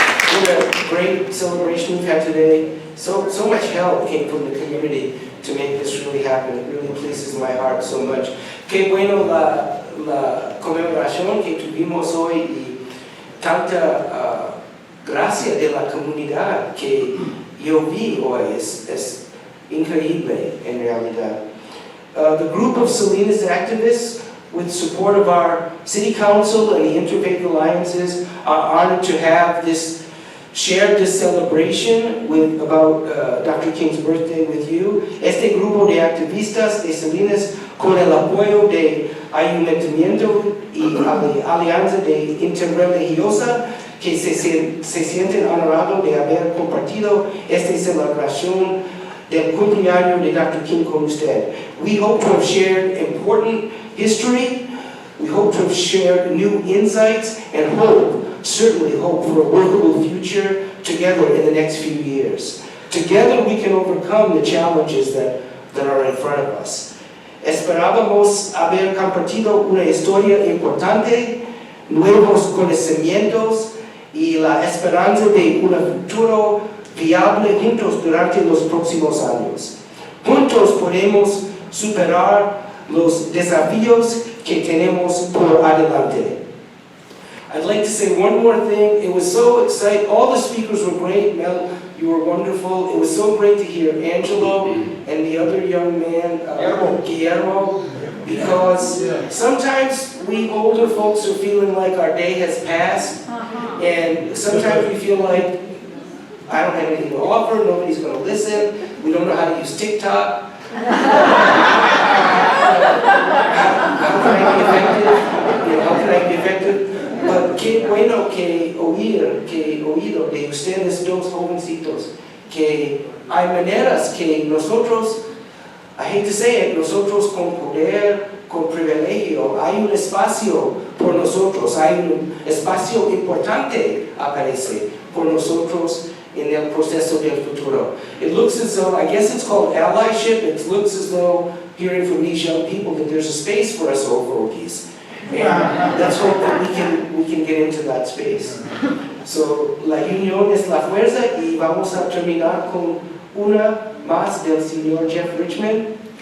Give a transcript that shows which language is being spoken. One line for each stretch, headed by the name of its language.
English: What a great celebration we've had today. So much help came from the community to make this really happen. It really pleases my heart so much.
Spanish: Qué bueno la conmemoración que tuvimos hoy y tanta gracia de la comunidad que yo vi hoy es increíble en realidad.
English: The group of Salinas activists, with support of our City Council and the Interfaith Alliances, are honored to have shared this celebration about Dr. King's birthday with you.
Spanish: Este grupo de activistas de Salinas, con el apoyo de Ayuntamiento y Alianza de Interreligiosa, que se sienten honorados de haber compartido esta celebración del cumpleaños de Dr. King con usted.
English: We hope to have shared important history. We hope to have shared new insights and certainly hope for a workable future together in the next few years. Together we can overcome the challenges that are in front of us.
Spanish: Esperábamos haber compartido una historia importante, nuevos conocimientos y la esperanza de un futuro viable juntos durante los próximos años. Juntos podemos superar los desafíos que tenemos por adelante.
English: I'd like to say one more thing. It was so exciting. All the speakers were great. Mel, you were wonderful. It was so great to hear Angelo and the other young man, Guillermo, because sometimes we older folks are feeling like our day has passed, and sometimes we feel like I don't have anything to offer, nobody's going to listen, we don't know how to use TikTok. How can I be effective? How can I be effective? But
Spanish: qué bueno que oído de ustedes dos jovencitos, que hay maneras que nosotros,
English: I hate to say it,
Spanish: nosotros con poder, con privilegio, hay un espacio por nosotros, hay un espacio importante aparece por nosotros
English: in
Spanish: el proceso del futuro.
English: It looks as though, I guess it's called allyship, it looks as though, hearing from these young people, that there's a space for us old fogies. And let's hope that we can get into that space. So,
Spanish: la unión es la fuerza, y vamos a terminar con una más del señor Jeff Richmond.